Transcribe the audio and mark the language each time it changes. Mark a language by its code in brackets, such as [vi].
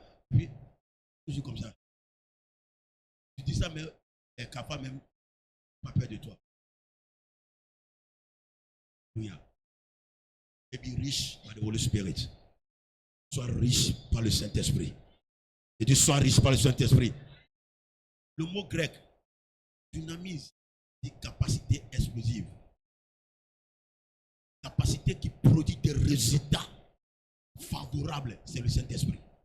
[fr] Puis, toujours comme ça. Tu dis ça, mais elle est capable même pas peur de toi. Alléluia. [en] Et be rich by the Holy Spirit. [fr] Sois riche par le Saint-Esprit. Et dis sois riche par le Saint-Esprit. Le mot grec, dynamise, dit capacité explosive. Capacité qui produit des résultats favorables, c'est le Saint-Esprit.